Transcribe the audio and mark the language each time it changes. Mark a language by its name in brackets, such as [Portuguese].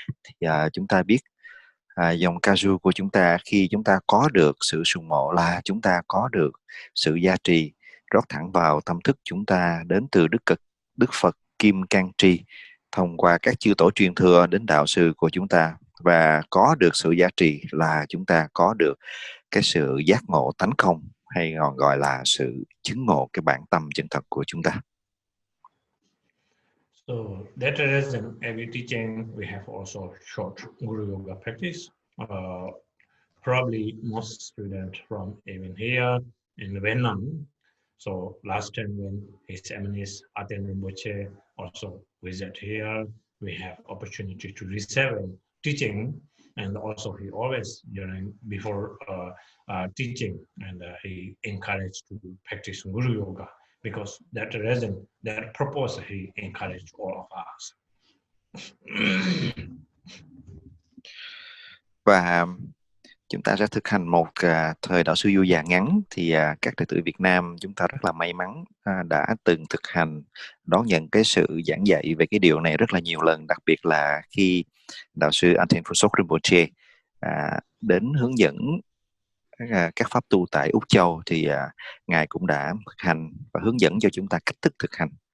[Vietnamese] Thì chúng ta biết dòng Kagyu của chúng ta, khi chúng ta có được sự sùng mộ là chúng ta có được sự gia trì rót thẳng vào tâm thức chúng ta đến từ Đức Phật Kim Cang Tri thông qua các chư tổ truyền thừa đến đạo sư của chúng ta. Và có được sự gia trì là chúng ta có được cái sự giác ngộ tánh không, hay còn gọi là sự chứng ngộ cái bản tâm chân thật của chúng ta. [English] So that reason, every teaching we have also short Guru Yoga practice. Probably most students from even here in Vietnam. So last time when His Eminence Aten Rinpoche also visit here, we have opportunity to receive teaching, and also he always before teaching, and he encouraged to practice Guru Yoga, because that reason, that purpose he encouraged all of us. [Vietnamese] Và chúng ta sẽ thực hành một thời đạo sư du già ngắn. Thì các đệ tử Việt Nam chúng ta rất là may mắn đã từng thực hành đón nhận cái sự giảng dạy về cái điều này rất là nhiều lần, đặc biệt là khi đạo sư Aten Rinpoche đến hướng dẫn các pháp tu tại Úc Châu, thì Ngài cũng đã thực hành và hướng dẫn cho chúng ta cách thức thực hành.